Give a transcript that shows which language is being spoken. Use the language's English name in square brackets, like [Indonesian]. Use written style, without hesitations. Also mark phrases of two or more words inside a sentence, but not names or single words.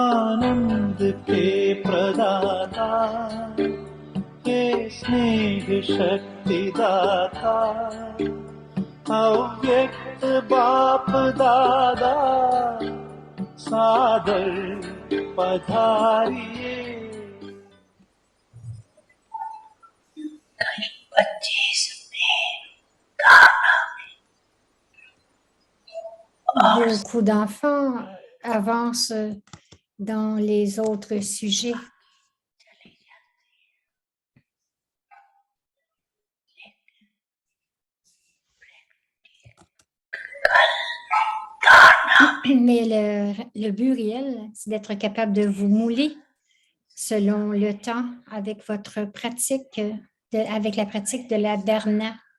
[Hindi] आनंद के प्रदाता, हे स्नेह शक्ति दाता, अव्यक्त बाप दादा सादर पधारिए। बच्चे सुने गाना। [French] Beaucoup d'enfants avancent dans les autres sujets. Mais le but réel, c'est d'être capable de vous mouler selon le temps avec votre pratique, avec la pratique de la dharna.